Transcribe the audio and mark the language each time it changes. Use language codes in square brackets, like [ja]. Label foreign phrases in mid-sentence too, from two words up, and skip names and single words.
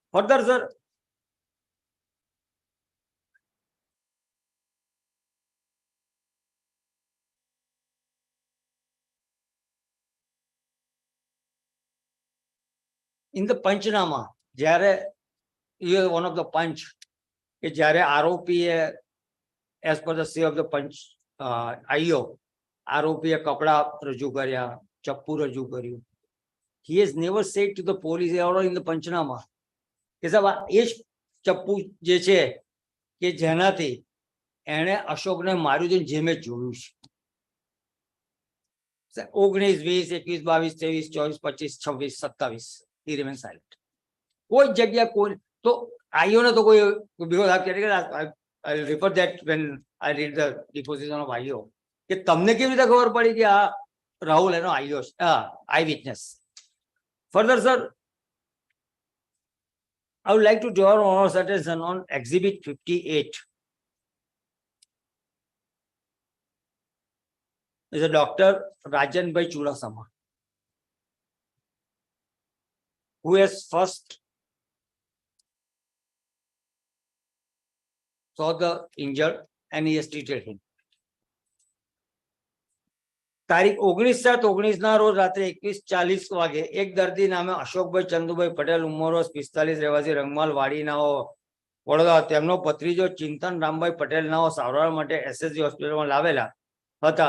[en] Further, sir, in the Panchnama, જ્યારે you are one of the punch, [gu] કે જ્યારે આરોપીએ [en] as per the say of the punch IO, [gu] આરોપીએ કપડા રજૂ કર્યા, ચપ્પુ રજૂ કર્યું. [en] He has never said to the police or in the Panchnama [gu] કે સાહેબ એ જ ચપ્પુ જે છે કે જેનાથી એણે અશોકને માર્યું છે જે મેં જોયું છે. [en] 19, 20, 21, 22, 23, 24, 25, 26, 27 he remains silent. [gu] કોઈ જગ્યા કોઈ તો આઈઓ ને તો કોઈ [en] because I refer that when I read the deposition of IO [gu] કે તમને કેવી રીતે ખબર પડી કે આ રાહુલ એનો આઈઓ [en] eye witness. Further, sir, I would like to draw our attention on Exhibit 58. Is a Dr. Rajanbhai Churasama, who has first saw the injured and he has treated him. [gu] તારીખ 19/7/19 ના રોજ રાત્રે 21:40 વાગે એક દર્દી નામે અશોકભાઈ ચંદુભાઈ પટેલ ઉંમર વર્ષ 45 રહેવાસી રંગમાલ વાડીનાઓ વડોદરા તેમનો ભત્રીજો ચિંતન રામભાઈ પટેલનાઓ સારવાર માટે એસએસજી હોસ્પિટલમાં લાવેલા હતા.